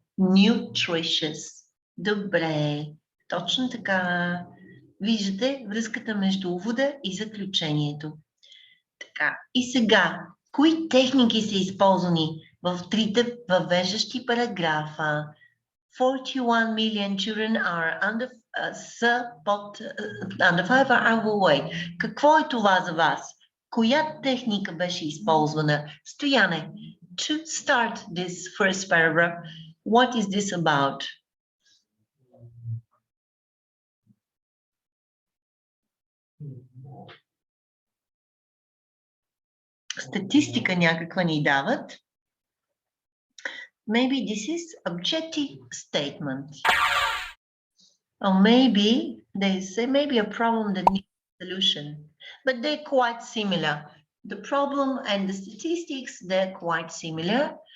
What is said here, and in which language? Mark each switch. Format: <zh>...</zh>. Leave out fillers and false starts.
<bg>Nutritious. Добре. Точно така. Виждате връзката между увода и заключението. Така. И сега, кои техники са използвани в трите въвеждащи параграфа?</bg> <en>41 million children are under 5 are overweight.</en> <bg>Какво е това за вас? Коя техника беше използвана?</bg> <en>Стояне, to start this first paragraph, what is this about?</en> <bg>Статистика някаква ни дават.</bg> <en>Maybe this is objective statement. Or maybe they say maybe a problem that needs a solution. But they're quite similar. The problem and the statistics, they're quite similar.</en>